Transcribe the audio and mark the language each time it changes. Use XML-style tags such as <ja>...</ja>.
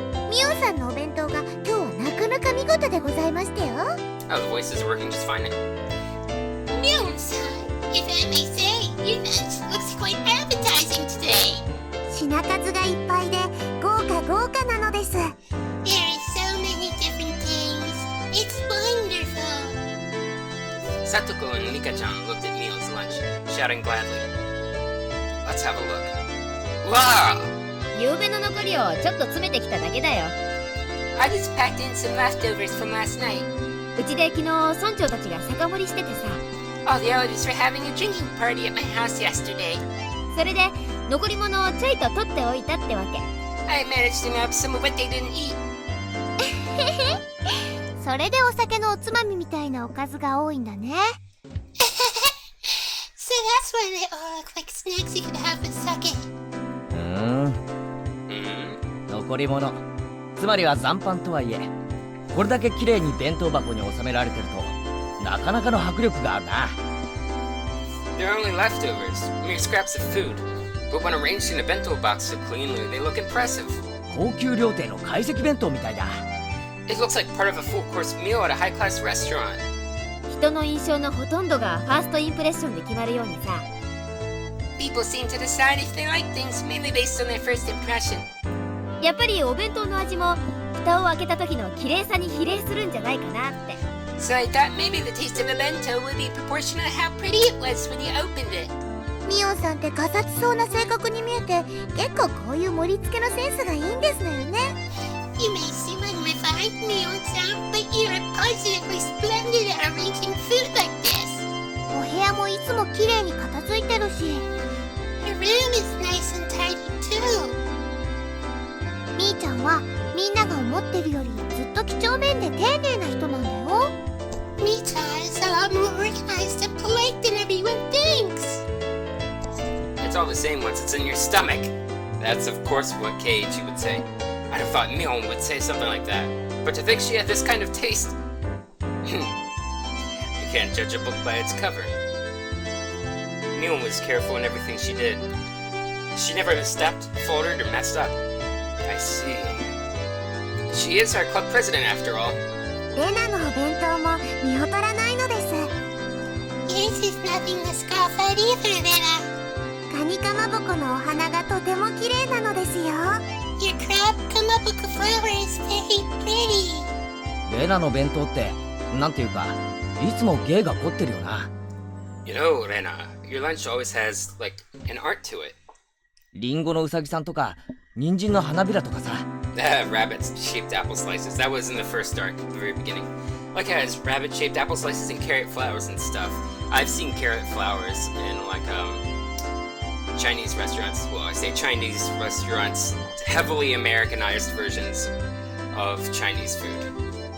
<ja>Mion-sanのお弁当が今日はなかなか見事でございましたよ。</ja> <en>Oh, the voice is working just fine now. Mion-san, if I may say, your lunch looks quite appetizing today.</en> <ja>品数がいっぱいで豪華なのです。</ja> <en>There are so many different things. It's wonderful. Satoko and Mika-chan looked at Mion's lunch, shouting gladly. Let's have a look. Wow!</en> <ja>夕べの残りをちょっと詰めてきただけだよ。</ja> <en>I just packed in some leftovers from last night.</en> <ja>うちで昨日村長たちが酒盛りしててさ。</ja> <en>All the elders were having a drinking party at my house yesterday.</en> <ja>それで残り物をちょいと取っておいたってわけ。</ja> <en>I managed to nab some of what they didn't eat.</en> <ja>それでお酒のおつまみみたいなおかずが多いんだね。</ja> <en>So that's why they all look like snacks you could have with sake.</en> <ja>残り物、つまりは残飯とはいえ、これだけ綺麗に弁当箱に収められてるとなかなかの迫力があるな。</ja> <en>They're only leftovers, mere scraps of food. But when arranged in a bento box so cleanly, they look impressive.</en> <ja>高級料亭の懐石弁当みたいだ。</ja> <en>It looks like part of a full-course meal at a high-class restaurant.</en> <ja>人の印象のほとんどがファーストインプレッションで決まるようにさ。</ja> <en>People seem to decide if they like things mainly based on their first impression.</en> <ja>やっぱりお弁当の味も蓋を開けた時の綺麗さに比例するんじゃないかなって。</ja> <en>So I thought maybe the taste of a bento would be proportional to how pretty it was when you opened it.</en> <ja>ミオンさんってガサツそうな性格に見えて、結構こういう盛り付けのセンスがいいんですのよね。</ja> <en>You may seem unrefined, Mion-san, but you're positively splendid at arranging food like this.</en> <ja>お部屋もいつも綺麗に片付いてるし。</ja> <en>Your room is nice and tidy too.</en> <ja>みーちゃんはみんなが思ってるよりずっと几帳面で丁寧な人なんだよ。</ja> <en>Mita is a lot more organized and polite than everyone thinks. It's all the same once it's in your stomach. That's of course what Kei-Y would say. I'd have thought Mion would say something like that. But to think she had this kind of taste... You can't judge a book by its cover. Mion was careful in everything she did. She never misstepped, faltered, or messed up. I see. She is our club president after all.</en> <ja>レナのお弁当も見劣らないのです。</ja> <en>Yours is nothing to scoff at either, Lena.</en> <ja>カニかまぼこのお花がとても綺麗なのですよ。</ja> <en>Your crab kamabuku flower is very pretty.</en> <ja>レナの弁当ってなんていうかいつも芸が凝ってるよな。</ja> <en>You know, Rena, your lunch always has, like, an art to it.</en> <ja>リンゴのウサギさんとか人参の花びらとかさ。</ja> <en>Rabbit-shaped apple slices. That was in the first arc, the very beginning. Like, it has rabbit-shaped apple slices and carrot flowers and stuff. I've seen carrot flowers in, like, Chinese restaurants. Well, I say Chinese restaurants, heavily Americanized versions of Chinese food.</en>